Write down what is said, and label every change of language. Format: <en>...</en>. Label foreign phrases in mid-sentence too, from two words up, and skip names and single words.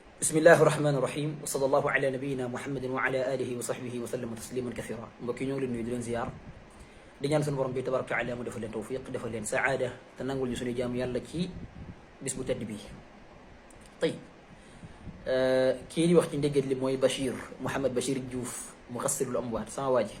<ar>بسم الله الرحمن الرحيم وصلى الله على نبينا محمد وعلى آله وصحبه وسلم تسليما كثيرا</ar> <wo>mbokk yi ñoo ngi leen nuyu di leen ziyaar di ñaan suñu borom bi</wo> <ar>تبارك وتعالى</ar> <wo>mu defal leen tawfiq defal leen saada te nangul ñu suñu jaam yàlla ci bis bu tedd bi tey kii di wax ci ndéggat li mooy Bachir Mouhamed Bachir Diouf muxassirul amwaat sama waa ji</wo>